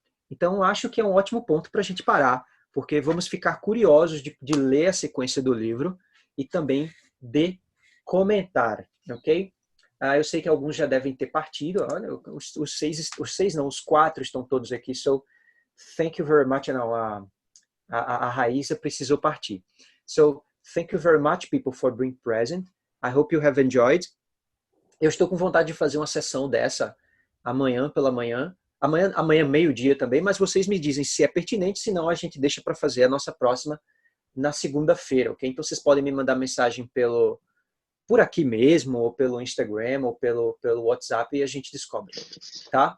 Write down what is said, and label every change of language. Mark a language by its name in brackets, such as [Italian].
[Portuguese] Então acho que é um ótimo ponto para a gente parar, porque vamos ficar curiosos de ler a sequência do livro e também de comentar, ok? Eu sei que alguns já devem ter partido. Olha, os 4 estão todos aqui. [English] So, thank you very much. [Portuguese] Não, a Raíssa precisou partir. [English] So, thank you very much, people, for being present. I hope you have enjoyed. [Portuguese] Eu estou com vontade de fazer uma sessão dessa amanhã pela manhã. Amanhã meio-dia também, mas vocês me dizem se é pertinente, senão a gente deixa para fazer a nossa próxima na segunda-feira, ok? Então vocês podem me mandar mensagem por aqui mesmo, ou pelo Instagram, ou pelo WhatsApp, e a gente descobre, tá?